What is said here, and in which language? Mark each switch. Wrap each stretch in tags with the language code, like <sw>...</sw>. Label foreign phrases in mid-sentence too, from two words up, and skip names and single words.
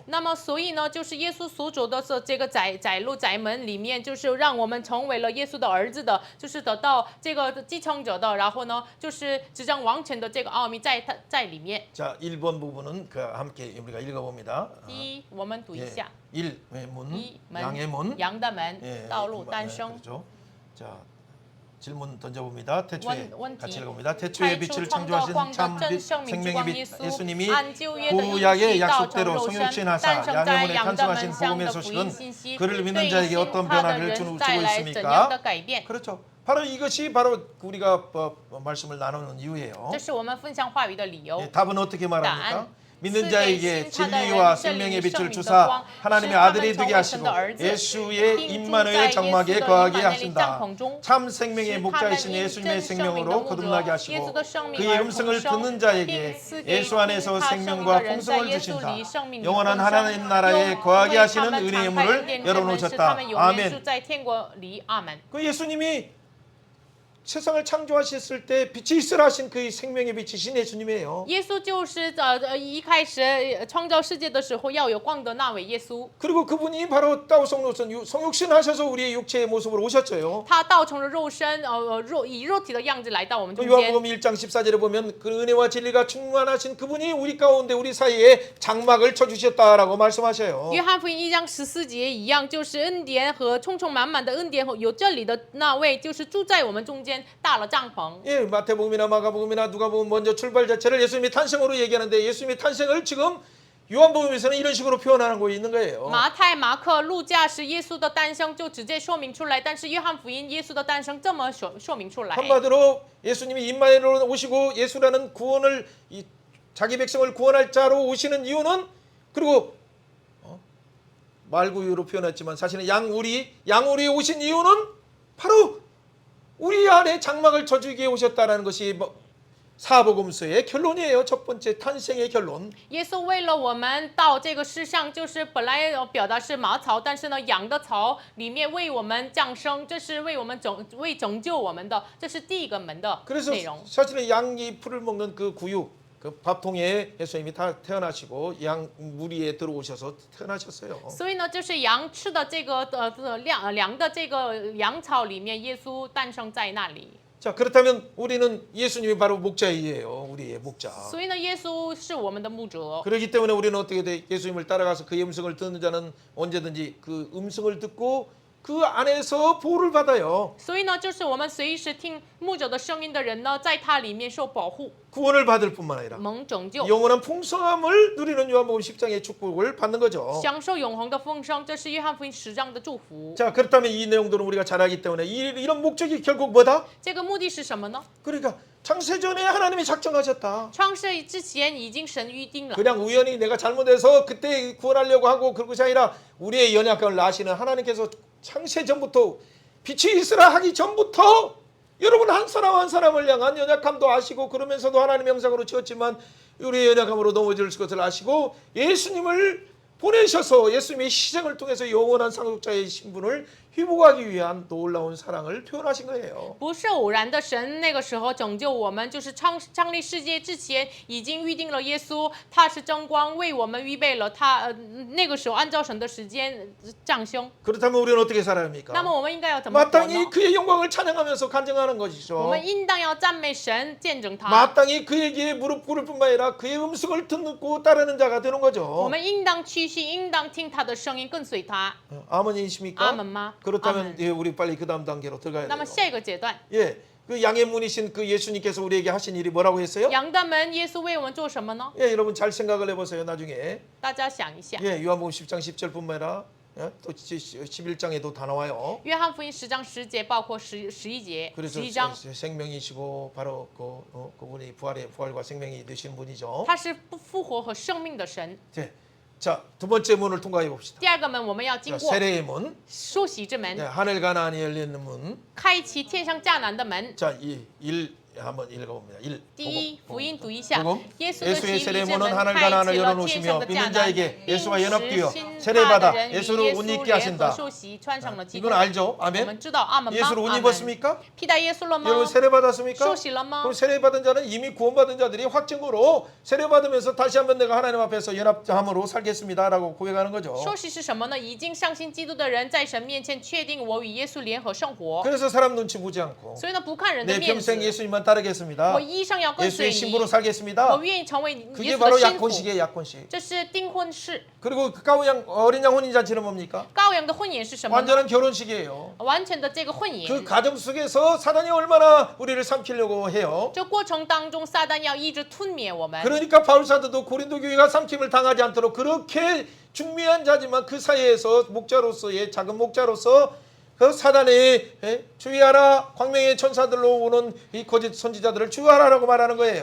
<zh>那么，所以呢，就是耶稣所走的这个窄路窄门里面，就是让我们成为了耶稣的儿子的，就是得到这个继承者的。然后呢，就是执掌王权的这个奥秘在里面。</zh> <ko>자, 1번 부분은 함께 우리가 읽어봅니다.</ko> <zh>第一，我们读一下。 1.</zh> <ko>문,</ko> <zh>一</zh> <ko>양의 문.</ko> <zh>羊的门</zh> <ko>예, ，</ko> <zh>道路诞生。</zh> <ko>그렇죠. 자, 질문 던져봅니다. 태초에 원티. 같이 읽어봅니다. 태초에 빛을 창조하신 참 빛, 생명의 빛 예수님이</ko> <zh>按旧约的应</zh> <ko>구약의</ko> <zh>许道成</zh> <ko>약속대로</ko> <zh>肉身，</zh> <ko>성육신하사</ko> <zh>诞生在</zh> <ko>양의 문에</ko> <zh>羊的</zh> <ko>탄생하신</ko> <zh>门上</zh> <ko>복음의</ko> <zh>的福音</zh> <ko>소식은</ko> <zh>信息，</zh> <ko>그를</ko> <zh>对</zh> <ko>믿는</ko> <zh>信</zh> <ko>자에게</ko> <zh>他</zh> <ko>어떤</ko> <zh>的</zh> <ko>변화를</ko> <zh>人</zh> <ko>주고</ko> <zh>带来怎样的</zh> <ko>있습니까?</ko> <zh>改变？</zh> <ko>그렇죠. 바로 이것이 바로 우리가 말씀을 나누는 이유예요.</ko> <zh>这是我们分享话语的理由。</zh> <ko>예, 답은 어떻게 말합니까?</ko> <zh>答案</zh> <ko>믿는</ko> <zh>是</zh> <ko>자에게</ko> <zh>给信他的</zh> <ko>진리와</ko> <zh>人圣</zh> <ko>생명의</ko> <zh>灵</zh> <ko>빛을</ko> <zh>圣灵的</zh> <ko>주사</ko> <zh>光，</zh> <ko>하나님의</ko> <zh>使他们</zh> <ko>아들이</ko> <zh>成</zh> <ko>되게</ko> <zh>为神</zh> <ko>하시고</ko> <zh>的儿子，</zh> <ko>예수의</ko> <zh>并住</zh> <ko>임마누엘의</ko> <zh>在耶稣</zh> <ko>장막에</ko> <zh>的</zh> <ko>거하게 임마누엘의 하신다.</ko> <zh>帐篷中，</zh> <ko>참 생명의</ko> <zh>使他们</zh> <ko>목자이신</ko> <zh>因</zh> <ko>예수님의</ko> <zh>真生命的</zh> <ko>생명으로</ko> <zh>牧</zh> <ko>거듭나게</ko> <zh>者耶</zh> <ko>하시고</ko> <zh>稣的生命</zh> <ko>그의</ko> <zh>而</zh> <ko>음성을</ko> <zh>重生，</zh> <ko>듣는</ko> <zh>并</zh> <ko>자에게</ko> <zh>赐给</zh> <ko>예수 안에서</ko> <zh>听他声音</zh> <ko>생명과</ko> <zh>的人在</zh> <ko>풍성을</ko> <zh>耶稣</zh> <ko>주신다.</ko> <zh>里生命的</zh> <ko>영원한</ko> <zh>丰</zh> <ko>하나님</ko> <zh>盛，</zh> <ko>나라에</ko> <zh>又</zh> <ko>거하게</ko> <zh>为他</zh> <ko>하시는</ko> <zh>们</zh> <ko>은혜의</ko> <zh>敞开恩</zh> <ko>문을</ko> <zh>典之门，使他</zh> <ko>열어놓으셨다.</ko> <zh>们永远住</zh> <ko>아멘.</ko> <zh>在天国里。阿门。</zh> <ko>그 예수님이 세상을 창조하셨을 때 빛이 있으라 하신 그 생명의 빛이신 예수님이에요.</ko> <zh>耶稣就是一开始创造世界的时候要有光的那位耶稣，</zh> <ko>그리고 그분이 바로 따오성로선 성육신 하셔서 우리의 육체의 모습으로 오셨어요.</ko> <zh>他道成了肉身，以肉体的样子来到我们</zh> <ko>그</ko> <zh>中间。</zh> <ko>요한복음 1장 14절에 보면 그 은혜와 진리가 충만하신 그분이 우리 가운데 우리 사이에 장막을 쳐주셨다라고 말씀하셔요.</ko> <zh>约翰福音1章14节一样，就是恩典和充充满满的恩典和有这里的那位，就是住在我们中间，搭了帐篷。</zh> <ko>예, 마태복음이나 마가복음이나 누가복음 먼저 출발 자체를 예수님의 탄생으로 얘기하는데 예수님의 탄생을 지금 요한복음에서는 이런 식으로 표현하는 거 있는 거예요.</ko> <zh>马太、马可、路加是耶稣的诞生，就直接说明出来。但是约翰福音耶稣的诞生这么说明出来。</zh> <ko>한마디로 예수님이 임마누엘로 오시고 예수라는 구원을 자기 백성을 구원할 자로 오시는 이유는 그리고 말구유로 표현했지만 사실은 양우리에 오신 이유는 바로 우리 안에 장막을 쳐주기에 오셨다라는 것이 사복음서의 결론이에요. 첫 번째 탄생의 결론.</ko> <zh>耶稣为了我们到这个世上，就是本来表达是马槽，但是呢，羊的槽里面为我们降生，这是为我们拯救我们的，这是第一个门的</zh> <ko>그래서</ko> <zh>内容。</zh> <ko>사실은 양이 풀을 먹는 그 구유, 그 밥통에 예수님이 다 태어나시고 양 무리에 들어오셔서 태어나셨어요.</ko> <zh>所以呢，就是羊吃的这个粮的这个羊草里面，耶稣诞生在那里。</zh> <ko>자, 그렇다면 우리는 예수님이 바로 목자이에요. 우리의 목자.</ko> <zh>所以呢，耶稣是我们的牧者。</zh> <ko>그렇기 때문에 우리는 어떻게 돼? 예수님을 따라가서 그의 음성을 듣는 자는 언제든지 그 음성을 듣고 그 안에서 보호를 받아요.</ko> <zh>所以呢，就是我们随时听牧者的声音的人呢，在他里面受保护、</zh> <ko>구원을 받을 뿐만 아니라</ko> <zh>蒙拯救，</zh> <ko>영원한 풍성함을 누리는 요한복음 10장의 축복을 받는 거죠.</ko> <zh>享受永恒的丰盛。这是约翰福音10章的祝福。</zh> <ko>자, 그렇다면 이 내용들은 우리가 잘 알기 때문에 이런 목적이 결국 뭐다?</ko> <zh>这个目的是什么呢？</zh> <ko>그러니까 창세전에 하나님이 작정하셨다.</ko> <zh>创世之前已经神预定了，</zh> <ko>그냥 우연히 내가 잘못해서 그때 구원하려고 하고 그것이 아니라 우리의 연약함을 아시는 하나님께서 창세전부터 빛이 있으라 하기 전부터 여러분 한 사람 한 사람을 향한 연약함도 아시고 그러면서도 하나님의 형상으로 지었지만 우리의 연약함으로 넘어질 것을 아시고 예수님을 보내셔서 예수님의 희생을 통해서 영원한 상속자의 신분을 회복하기 위한 놀라운 사랑을 표현하신 거예요.</ko> <zh>不是偶然的。神那个时候拯救我们，就是创立世界之前已经预定了耶稣，他是真光，为我们预备了他。那个时候按照神的时间降生。</zh> <ko>그렇다면 우리는 어떻게 살아야</ko> <zh>那</zh> <ko>합니까?</ko> <zh>么我们应该要怎么活</zh> <ko>마땅히</ko> <zh>呢？</zh> <ko>그의 영광을 찬양하면서 간증하는</ko> <zh>我</zh> <ko>것이죠.</ko> <zh>们应当要赞美神，见证他。</zh> <ko>마땅히 그에게 무릎 꿇을 뿐만 아니라 그의 음성을 듣고 따르는 자가 되는</ko> <zh>我</zh> <ko>거죠.</ko> <zh>们应当屈膝，应当听他的声音，跟随他。</zh> <ko>아멘이십니까?</ko> <zh>阿门吗？</zh> <ko>그렇다면</ko> <zh>阿门</zh> <ko>예, 우리 빨리 그 다음 단계로 들어가야</ko> <zh>那么</zh> <ko>돼요.</ko> <zh>下一个阶段，</zh> <ko>예, 그 양의 문이신 그 예수님께서 우리에게 하신 일이 뭐라고 했어요?</ko> <zh>羊的门，耶稣为我们做什么呢？</zh> <ko>예, 여러분 잘 생각을 해보세요. 나중에</ko> <zh>大家想一下，</zh> <ko>예, 요한복음 10장 10절뿐만 아니라 예, 또 11장에도 다 나와요.</ko> <zh>约翰福音10章10节，包括11节、</zh> <ko>그래서</ko> <zh>11章，</zh> <ko>생명이시고 바로 그분이 부활과 생명이 되신 분이죠.</ko> <zh>他是复活和生命的神。</zh> <ko>네, 자, 두 번째 문을 통과해 봅시다.</ko> <zh>第二个门我们要经</zh> <ko>자,</ko> <zh>过</zh> <ko>세례의 문,</ko> <zh>受洗之门</zh> <ko>네, 하늘 가나안이 열리는 문.</ko> <zh>开启天上迦南的门。</zh> <ko>자, 이 일 한번 읽어봅니다. 1.</ko> <zh>第一，福音读一下</zh> <ko>복음. ，</ko> <zh>耶稣的洗</zh> <ko>예수의</ko> <zh>礼之</zh> <ko>세례문은</ko> <zh>门</zh> <ko>하늘</ko> <zh>开</zh> <ko>가나안을</ko> <zh>启了天</zh> <ko>열어놓으시며</ko> <zh>上的迦</zh> <ko>믿는</ko> <zh>南，</zh> <ko>자에게</ko> <zh>并</zh> <ko>예수와</ko> <zh>使</zh> <ko>연합되어</ko> <zh>信他的</zh> <ko>세례받아</ko> <zh>人与</zh> <ko>예수를</ko> <zh>耶</zh> <ko>옷</ko> <zh>稣</zh> <ko>입게</ko> <zh>联合</zh> <ko>하신다.</ko> <zh>受洗，穿上了基督</zh> <ko>이건 。 알죠?</ko> <zh>我们</zh> <ko>아멘.</ko> <zh>知道阿门吗？</zh> <ko>예수를 옷</ko> <zh>阿门</zh> <ko>입었습니까?</ko> <zh>披戴耶稣了吗？</zh> <ko>여러분 세례받았습니까?</ko> <zh>受洗了吗</zh> <ko>그럼 ？ 세례받은 자는 이미 구원받은 자들이 확증으로 세례받으면서 다시 한번 내가 하나님 앞에서 연합함으로 살겠습니다라고 고백하는 거죠.</ko> <zh>受洗是什么呢？已经相信基督的人，在神面前确定我与耶稣联合生活。</zh> <ko>그래서 사람 눈치 보지 않고</ko> <zh>所以呢，不看人的</zh> <ko>내</ko> <zh>面子，</zh> <ko>평생 예수님만 따르겠습니다.</ko> <zh>我一生要跟随</zh> <ko>예수의</ko> <zh>你，</zh> <ko>신부로 살겠습니다.</ko> <zh>我愿意成为耶</zh> <ko>그게</ko> <zh>稣的</zh> <ko>바로</ko> <zh>心腹。</zh> <ko>약혼식이에요, 약혼식.</ko> <zh>这是订婚式，</zh> <ko>그리고 그 까우양 어린 양 혼인 잔치는 뭡니까?</ko> <zh>羔羊的婚宴是什么呢？</zh> <ko>완전한 결혼식이에요.</ko> <zh>完全的这个婚</zh> <ko>그</ko> <zh>宴。</zh> <ko>가정 속에서 사단이 얼마나 우리를 삼키려고 해요.</ko> <zh>这过程当中，撒旦要一直吞灭我们。</zh> <ko>그러니까 바울 사도도 고린도 교회가 삼킴을 당하지 않도록 그렇게 중미한 자지만 그 사이에서 목자로서의 작은 목자로서 그 사단의 주의하라 광명의 천사들로 오는 이 거짓 선지자들을 주의하라라고 말하는 거예요.</ko>